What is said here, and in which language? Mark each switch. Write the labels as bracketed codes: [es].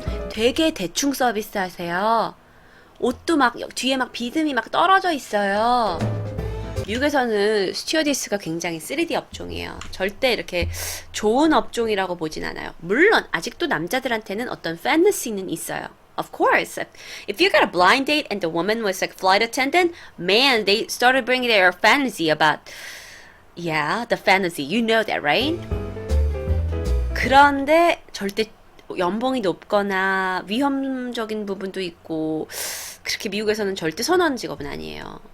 [ko] 되게 대충 서비스 하세요. 옷도 막 뒤에 막 비듬이 막 떨어져 있어요. 미국에서는 스튜어디스가 굉장히 3D 업종이에요. 절대 이렇게 좋은 업종이라고 보진 않아요. 물론 아직도 남자들한테는 어떤 판타지는 있어요. [en] Of course. If you got a blind date and the woman was like flight attendant, man, they started bringing their fantasy about, yeah, the fantasy. You know that, right? [ko] 그런데 절대 연봉이 높거나 위험적인 부분도 있고 그렇게 미국에서는 절대 선호하는 직업은 아니에요.